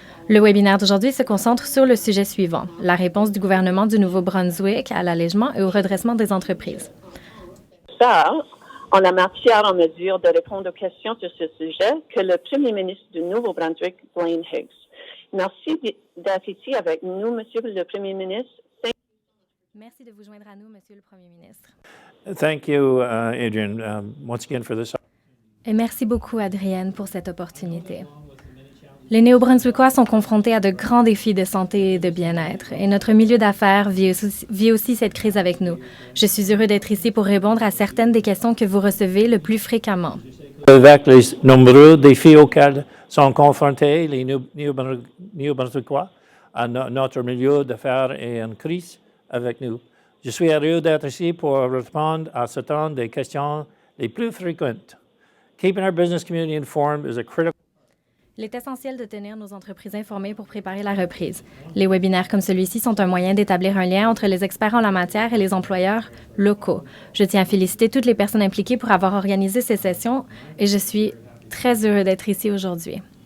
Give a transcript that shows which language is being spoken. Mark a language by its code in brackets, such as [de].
[fr] Le webinaire d'aujourd'hui se concentre sur le sujet suivant, la réponse du gouvernement du Nouveau-Brunswick à l'allègement et au redressement des entreprises. En la matière en mesure de répondre aux questions sur ce sujet que le Premier ministre du Nouveau-Brunswick, Blaine Higgs. Merci d'être ici avec nous, Monsieur le Premier ministre. Merci de vous joindre à nous, Monsieur le Premier ministre. [en] Thank you, Adrienne, once again for this. [fr] Et merci beaucoup, Adrienne, pour cette opportunité. Les Néo-Brunswickois sont confrontés à de grands défis de santé et de bien-être, et notre milieu d'affaires vit aussi cette crise avec nous. Je suis heureux d'être ici pour répondre à certaines des questions que vous recevez le plus fréquemment. Avec les nombreux défis auxquels sont confrontés les Néo-Brunswickois à notre milieu d'affaires et en crise avec nous. Je suis heureux d'être ici pour répondre à certaines des questions les plus fréquentes. [en] Keeping our business community informed is a critical. [fr] Il est essentiel de tenir nos entreprises informées pour préparer la reprise. Les webinaires comme celui-ci sont un moyen d'établir un lien entre les experts en la matière et les employeurs locaux. Je tiens à féliciter toutes les personnes impliquées pour avoir organisé ces sessions et je suis très heureux d'être ici aujourd'hui.